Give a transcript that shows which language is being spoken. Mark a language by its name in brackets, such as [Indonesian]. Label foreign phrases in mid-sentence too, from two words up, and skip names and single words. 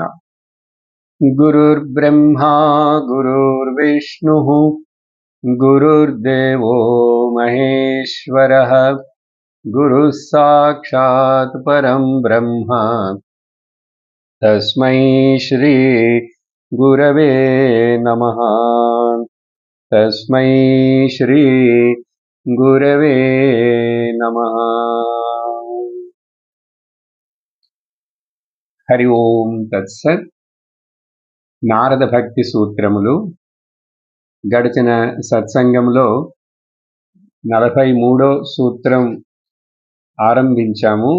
[Sanskrit] गुरुर्ब्रह्मा गुरुर्विष्णुः गुरुर्देवो महेश्वरः गुरुः साक्षात् परं ब्रह्म तस्मै श्री गुरवे नमः। तस्मै श्री गुरवे नमः। హరి ఓం తత్సత్. [Telugu] నారద భక్తి సూత్రములు గడిచిన సత్సంగంలో 43వ సూత్రం ఆరంభించాము.